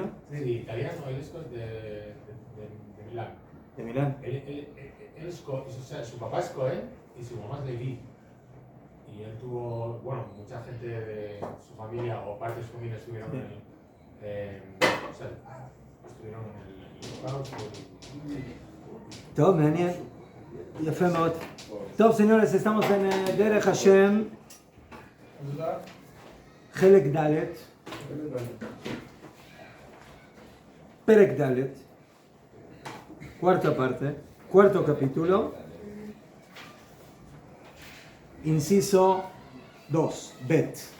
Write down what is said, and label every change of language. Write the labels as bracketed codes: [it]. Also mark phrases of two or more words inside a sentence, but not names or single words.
[es] Sí, italiano, él es Cohen de Milán. De Milán. Él es Cohen, o sea, su papá es Cohen y su mamá es Leví. Y él tuvo, bueno, mucha gente de su familia o parte de su familia estuvieron Sí. o sea, estuvieron en el [he] טוב, מעניין. יפה מאוד. טוב, [es] señores, estamos en [he] דרך השם, חלק ד', פרק ד', [es] cuarta parte, cuarto capítulo, inciso 2, bet.